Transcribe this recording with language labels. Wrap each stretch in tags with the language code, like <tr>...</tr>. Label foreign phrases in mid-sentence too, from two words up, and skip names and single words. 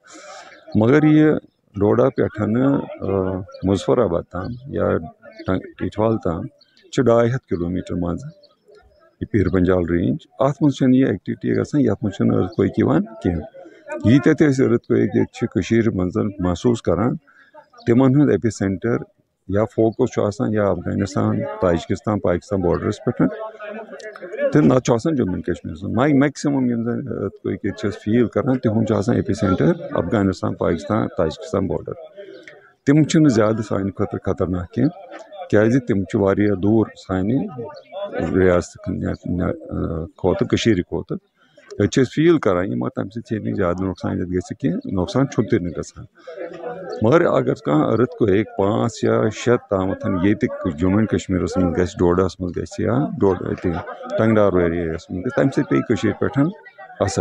<ks>مگر یہِ ڈوڈا پٮ۪ٹھ مظفر آباد تام یا ٹیٖٹھوال تام چھِ 250 کِلوٗمیٖٹر منٛزٕ یہِ پیٖر پنجال رینج. اتھ منٛز چھنہٕ یہِ ایکٹِوِٹی گژھان, یتھ منٛز چھُنہٕ أرٕتھ کویِک یِوان کینٛہہ. ییٖتیاہ تہِ أسۍ أرٕتھ کویِک ییٚتہِ چھِ کٔشیٖرِ منٛز محسوٗس کران تِمن ہُنٛد ایپی سینٹر یا فوکس چھُ آسان یا افغانستان تاجکستان پاکستان بارڈرس پٮ۪ٹھ تہٕ نتہٕ چھُ آسان جموں اینڈ کشمیٖرس منٛز. میکسِمم یِم زن أرٕتھ کویِک ییٚتہِ چھِ أسۍ فیٖل کران تِہُنٛد چھُ آسان ایپی سینٹر افغانستان پاکستان تاجکستان بارڈر. تِم چھِنہٕ زیادٕ سانہِ خٲطرٕ خطرناک کینٛہہ کیازِ تِم چھِ واریاہ دوٗر سانہِ رِیاستہٕ کھۄتہٕ کٔشیٖرِ کھۄتہٕ. أسۍ چھِ أسۍ فیٖل کران یہِ مگر تَمہِ سۭتۍ چھِ نہٕ زیادٕ نۄقصان یَتھ گژھِ کینٛہہ. نۄقصان چھُنہٕ تہِ نہٕ گژھان. مگر اگر کانٛہہ أرٕتھ کویِک 5 یا 6 تامتھ ییٚتہِ جموں اینڈ کشمیٖرس منٛز گژھِ, ڈوڈاہس منٛز گژھِ یا ٹنٛگڈار ایریاہس منٛز گژھِ, تَمہِ سۭتۍ پیٚیہِ کٔشیٖرِ پٮ۪ٹھ اثر.</ks>